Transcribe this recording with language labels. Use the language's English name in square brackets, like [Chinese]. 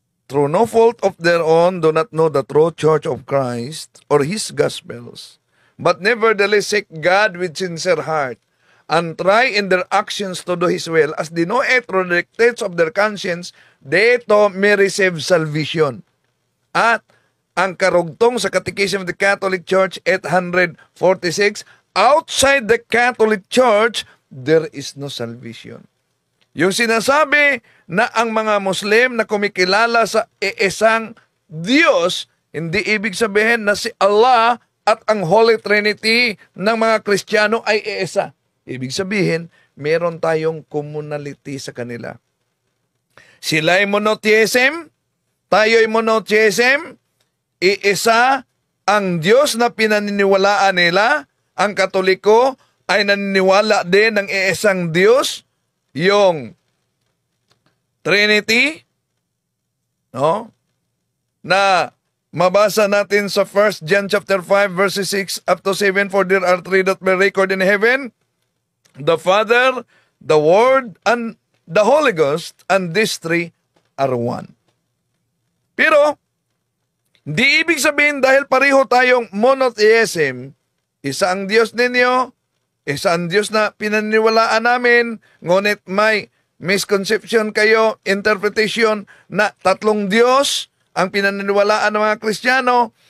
[English] Through no fault of their own, do not know the true church of Christ or His Gospels, but nevertheless seek God with sincere heart, and try in their actions to do His will, as they know it through the dictates of their conscience, they to may receive salvation. [Filipino] At ang karugtong sa [English] Catechism of the Catholic Church, 846, outside the Catholic Church, there is no salvation. [Filipino] Yung sinasabi na ang mga Muslim na kumikilala sa iisang Diyos, hindi ibig sabihin na si Allah at ang Holy Trinity ng mga Kristiyano ay iisa. Ibig sabihin, meron tayong communality sa kanila. Sila ay monotheism, tayo ay monotheism, iisa ang Diyos na pinaniniwalaan nila. Ang Katoliko ay naniniwala din ng iisang Diyos, yung Trinity, no? Na mabasa natin sa [English] 1 John chapter 5 verses 6 up to 7, for there are three that may record in heaven, the Father, the Word, and the Holy Ghost, and these three are one. [Filipino] Pero Di ibig sabihin dahil pareho tayong monotheism, isa ang Diyos ninyo, isa ang Diyos na pinaniniwalaan namin, ngunit may misconception kayo, interpretation na tatlong Diyos ang pinaniniwalaan ng mga Kristiyano.